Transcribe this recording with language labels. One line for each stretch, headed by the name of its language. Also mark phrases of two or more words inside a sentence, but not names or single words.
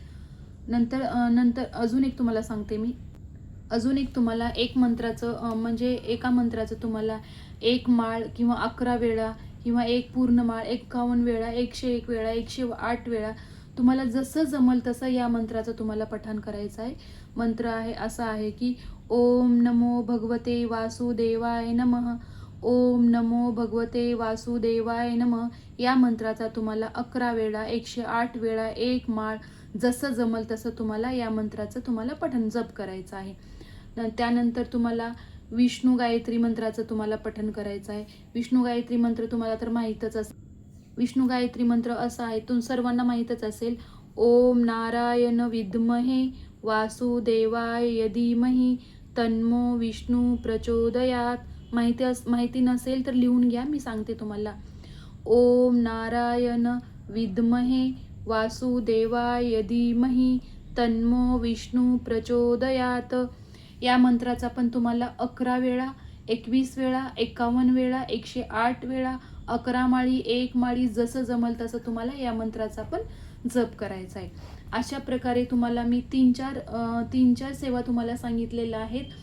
Marathi: नंतर अजून एक तुम्हाला सांगते मी. अजून एक तुम्हाला एक मंत्राचं म्हणजे एका मंत्राचं तुम्हाला 1 माळ किंवा 11 वेळा किंवा 1 पूर्ण माळ 51 वेळा, 101 वेळा, 108 वेळा तुम्हाला जसं जमल तसं या मंत्राचं तुम्हाला पठण करायचं आहे. मंत्र असा आहे की
Sanskrit: ओम नमो भगवते वासुदेवाय नमः, ओम नमो भगवते वासुदेवाय नमः.
Marathi: या मंत्राचा तुम्हाला 11 वेळा, 108 वेळा, 1 माळ जसं जमल तसं तुम्हाला या मंत्राचं तुम्हाला पठण जप करायचं आहे. त्यानंतर तुम्हाला विष्णू गायत्री मंत्राचं तुम्हाला पठण करायचं आहे. विष्णू गायत्री मंत्र तुम्हाला तर माहीतच असेल. विष्णू गायत्री मंत्र असा आहे, सर्वांना माहीतच असेल.
Sanskrit: ओम नारायण विद्महे वासुदेवाय धीमहि तन्नो विष्णू प्रचोदयात.
Marathi: माहिती नसेल तर लिहून घ्या, मी सांगते तुम्हाला.
Sanskrit: ओम नारायण विद्महे वासुदेवाय धीमहि तन्नो विष्णू प्रचोदयात.
Marathi: या मंत्राचा पण तुम्हाला 11 वेळा, 21 वेळा, 51 वेळा, 108 वेळा, 11 माळी, 1 माळी, जसं जमल तसं तुम्हाला या मंत्राचा पण जप करायचा आहे. अशा प्रकारे तुम्हाला मी तीन चार सेवा तुम्हाला सांगितलेल्या आहेत.